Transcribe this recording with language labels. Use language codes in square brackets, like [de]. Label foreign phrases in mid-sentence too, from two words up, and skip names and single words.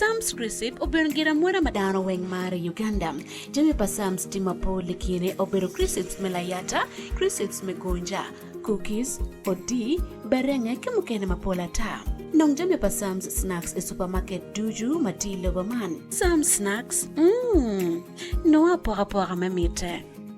[ach] Sam's Crisip obero gira mwera madano weng mare Uganda. Jami pa Sam's timapo likine obero Crisps melayata, Crisps megonja, cookies, odi, berenge kemukene mapola ta. Nong jami pa Sam's Snacks e supermarket duju mati logoman. Sam's Snacks, no apora mamite.